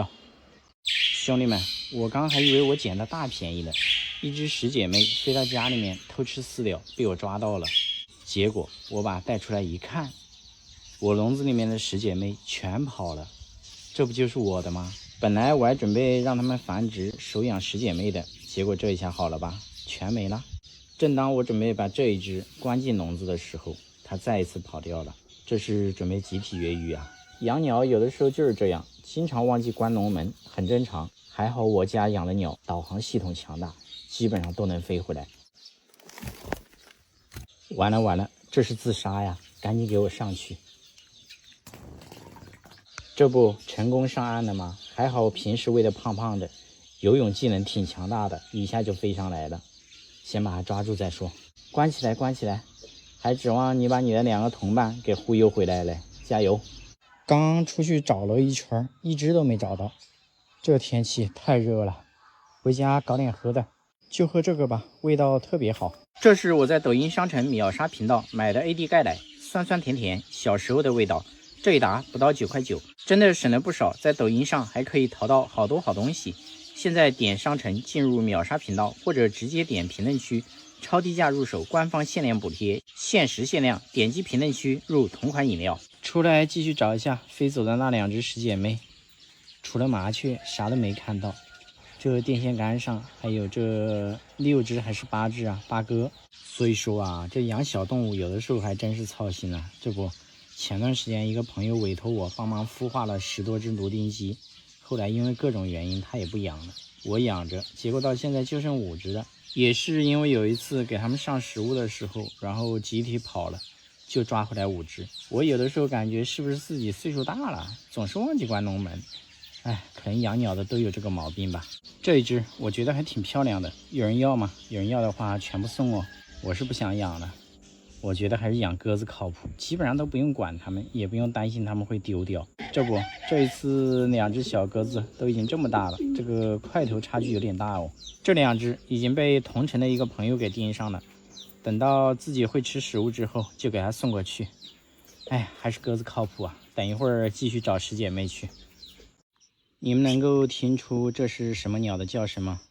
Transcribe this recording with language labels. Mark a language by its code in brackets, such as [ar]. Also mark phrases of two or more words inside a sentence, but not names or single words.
[zh] 兄弟們，我剛還以為我撿到大便宜了，一只十姐妹飛到家裡面偷吃飼料，被我抓到了。結果我把它帶出來一看，我籠子裡面的十姐妹全跑了，這不就是我的嗎？本來我還準備讓他們繁殖收養十姐妹的，結果這一下好了吧，全沒了。正當我準備把這一只關進籠子的時候，它再一次跑掉了。這是準備集體越獄啊！養鳥有的時候就是這樣，經常忘記關籠門，很正常。還好我家養的鳥導航系統強大，基本上都能飛回来。完了，這是自殺呀！趕緊給我上去。這不成功上岸了嗎？還好平時餵的胖胖的，游泳技能挺強大的，一下就飛上來了。先把它抓住再說。關起來，還指望你把你的2個同伴給忽悠回來了，加油！剛出去找了一圈，一只都没找到。這天氣太熱了，回家搞點喝的，就喝這個吧，味道特別好。這是我在抖音商城秒殺頻道買的 AD 鈣奶，酸酸甜甜，小時候的味道。這一打不到9塊9，真的省了不少。在抖音上還可以淘到好多好東西。現在點商城進入秒殺頻道，或者直接點評論區超低價入手官方限量補貼，限時限量，點擊評論區入同款飲料。出來繼續找一下飛走的那2只十姐妹，除了麻雀啥都沒看到。這電線桿上還有這6只還是8只啊，8哥。所以說啊，這養小動物有的時候還真是操心啊。這不，前段時間一個朋友委託我幫忙孵化了10多只蘆丁雞，後來因為各種原因他也不養了，我養着，結果到現在就剩5只了。也是因為有一次給他们上食物的时候，然後集體跑了，就抓回來5只。我有的時候感覺是不是自己歲數大了，總是忘記關籠門。哎，可能養鳥的都有这個毛病吧。這一隻我覺得還挺漂亮的，有人要嗎？有人要的話全部送哦。我是不想養了，我覺得還是養鴿子靠譜，基本上都不用管它們，也不用擔心它們會丟掉。這一次2隻小鴿子都已經這麼大了，這個塊頭差距有點大哦。這2隻已經被同城的一個朋友給盯上了，等到自己會吃食物之後就給它送過去。哎，還是鴿子靠譜啊！等一會兒繼續找師姐妹去。你們能夠聽出這是什麼鳥的叫聲嗎？